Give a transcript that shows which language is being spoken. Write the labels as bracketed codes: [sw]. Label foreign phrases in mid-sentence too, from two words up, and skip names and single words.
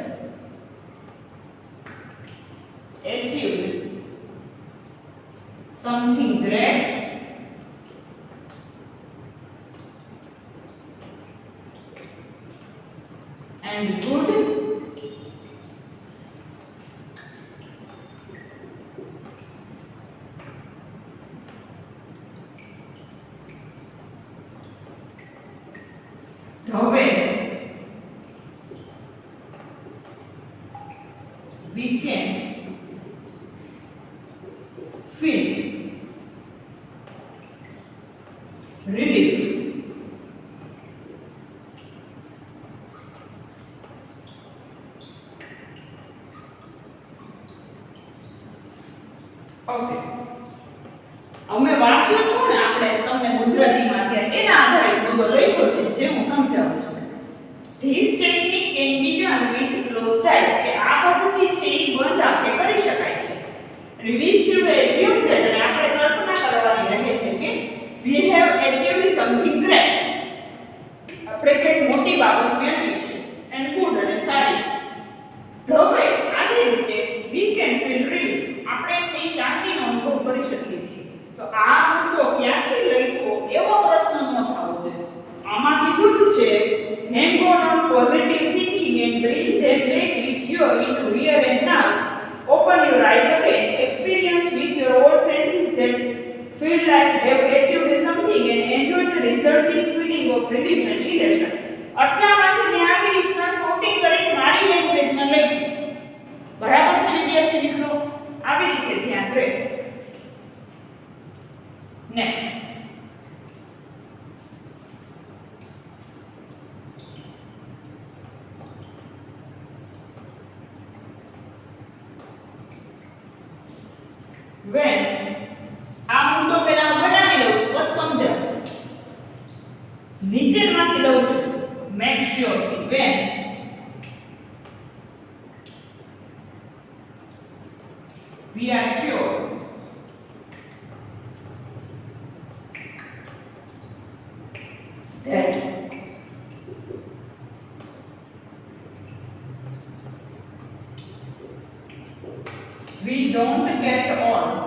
[en] achieved something great and good the way we can feel relief [gu] ઓકે અમે વાંચ્યું હતું ને આપણે તમને ગુજરાતીમાં ત્યાં એના આધારે મુદ્દો લખ્યો છે જે હું સમજાવું છું. [en] This technique can be done with closed eyes [gu] કે આ પદ્ધતિ છે એ બંધ આંખે કરી શકાય છે. અને [en] we should assume that [gu] અને આપણે કલ્પના કરવાની રહે છે કે [en] we have achieved something great [gu] આપણે કંઈક મોટી બાબત મેળવી છે [en] and good [gu] અને સારી. હવે આવી રીતે [en] we can feel relief [gu] આપણે છે શાંતિનો અનુભવ કરી શકીએ છીએ. તો આ મુદ્દો ક્યાંથી લખ્યો એવો પ્રશ્ન ન થવો જોઈએ. આમાં કીધું છે [en] hang on positive thinking and bring them back with you into here and now. Open your eyes again, experience with your old senses that feel like have achieved something and enjoy the resulting feeling of relief and elation. [gu] આટલામાંથી મેં આવી રીતના શોર્ટિંગ કરીને મારી લેંગ્વેજમાં લખ્યું. બરાબર છે વિદ્યાર્થી મિત્રો? આવી રીતે ધ્યાન રહે. નેક્સ્ટ when આ મુદ્દો પહેલા બનાવી લઉં છું પછી સમજાવ. નીચેમાંથી લઉં છું [en] make sure [gu] થી when [en] we are sure that we don't get all